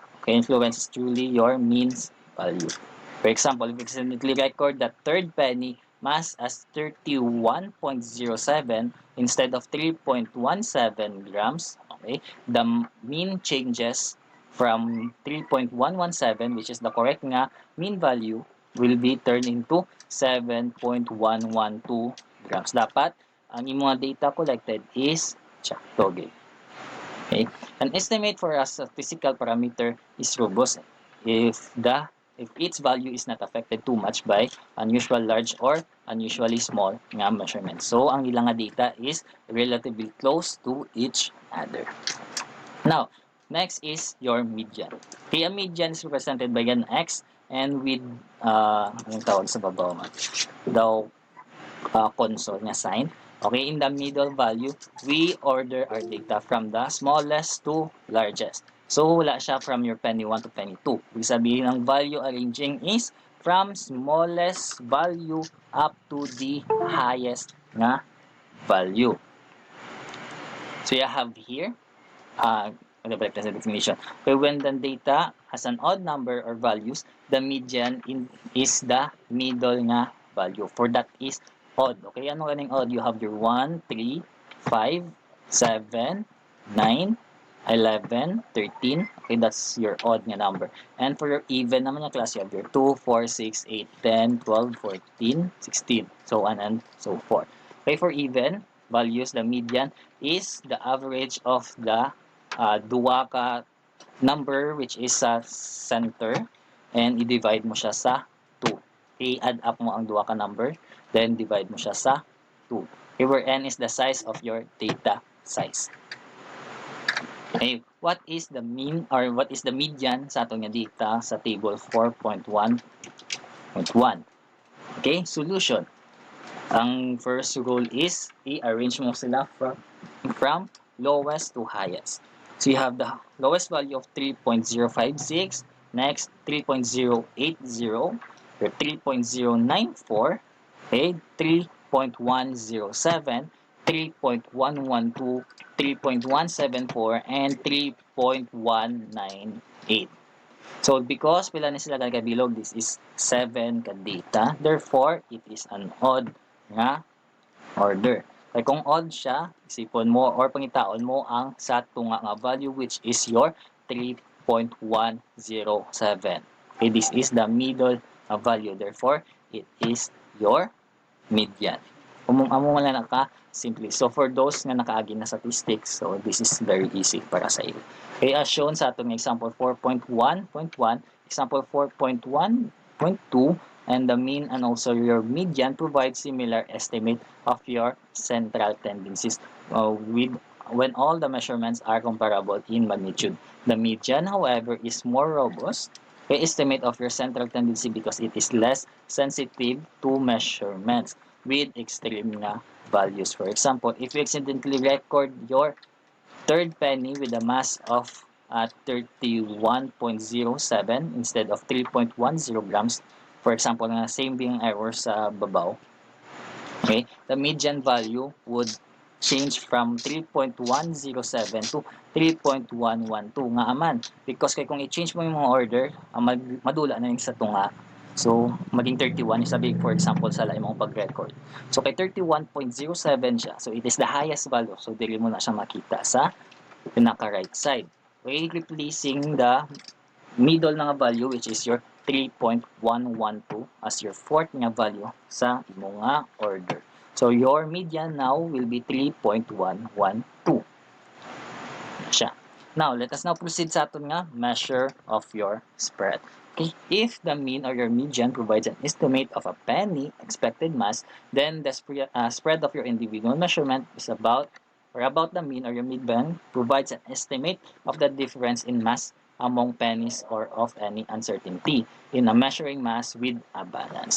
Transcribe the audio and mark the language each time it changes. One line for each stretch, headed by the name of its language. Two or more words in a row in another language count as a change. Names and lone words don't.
English: Okay, influences truly your means value. For example, if you accidentally record the third penny mass as 31.07 instead of 3.17 grams, okay, the mean changes from 3.117, which is the correct nga mean value, will be turned into 7.112 grams.
Hiligaynon: Dapat, ang imong
English: data collected
Hiligaynon: is sakto.
English: Okay? An estimate for a statistical parameter is robust if its value is not affected too much by unusual large or unusually small nga measurements. So,
Hiligaynon: ang ilang nga
English: data is relatively close to each other. Now, next is your median. Okay, a median is represented by an X and with,
Hiligaynon: anong tawag sa baba man? Daw, console nga sign.
English: Okay, in the middle value, we order our data from the smallest to largest. So,
Hiligaynon: wala siya
English: from your penny 1 to penny 2.
Filipino: Ibig sabihin,
English: ang value arranging is from smallest value up to the highest nga value. So, you have here,
Hiligaynon: magabalik na sa definition.
English: Okay, when the data has an odd number or values, the median is the middle nga value. For that is odd. Okay, ano kaning odd? You have your 1, 3, 5, 7, 9, 11, 13. Okay, that's your odd nga number. And for your even
Filipino: naman yung
English: class, you have your 2, 4, 6, 8, 10, 12, 14, 16, so on and so forth. Okay, for even values, the median is the average of the
Hiligaynon: duwa ka
English: number which is sa center and i-divide mo siya sa 2.
Hiligaynon: I-add up mo ang duwa ka number,
English: then divide
Hiligaynon: mo siya sa 2.
English: Okay, where n is the size of your data size. Okay, what is the mean or what is the median
Hiligaynon: sa atong
English: data sa table 4.1.1? Okay, solution. Ang first rule is
Hiligaynon: i-arrange mo sila
English: from lowest to highest. So you have the lowest value of 3.056, next 3.080, 3.094, okay, 3.107, 3.112, 3.174, and 3.198.
Hiligaynon: So because pila ni sila kagabilog,
English: this is 7 ka data. Therefore, it is an odd nga order.
Hiligaynon: Kaya kung odd siya, isipon mo or pangitaon mo ang sa tunga nga value
English: which is your
Hiligaynon: 3.107.
English: Okay, this is the middle value. Therefore, it is your median.
Hiligaynon: Amo man lang naka simply.
English: So for those nga nakaagi na statistics, so this is very easy
Hiligaynon: para sa iyo.
English: Okay, as shown
Hiligaynon: sa atong
English: example 4.1.1, example 4.1.2, and the mean and also your median provide similar estimate of your central tendencies with when all the measurements are comparable in magnitude. The median, however, is more robust estimate of your central tendency because it is less sensitive to measurements with extreme nga values. For example, if you accidentally record your third penny with a mass of 31.07 instead of 3.10 grams, for example, na same being error
Hiligaynon: sa babaw,
English: okay, the median value would change from 3.107 to 3.112 nga aman.
Hiligaynon: Because kay kung i-change mo yung mga order, madula na yung sa tunga.
Filipino: So, maging 31 yung sabi,
English: for example,
Hiligaynon: sa laing mong pag-record. So, kay 31.07 siya.
English: So, it is the highest value. So,
Hiligaynon: dili mo na siya makita sa pinaka-right side.
English: Okay, replacing the middle na nga value which is your 3.112 as your fourth nga value
Hiligaynon: sa imong nga
English: order. So your median now will be 3.112. Siya. Now, let us now proceed
Hiligaynon: sa aton nga
English: measure of your spread. Okay, if the mean or your median provides an estimate of a penny expected mass, then the spread of your individual measurement is about the mean or your median provides an estimate of the difference in mass among pennies or of any uncertainty in a measuring mass with a balance.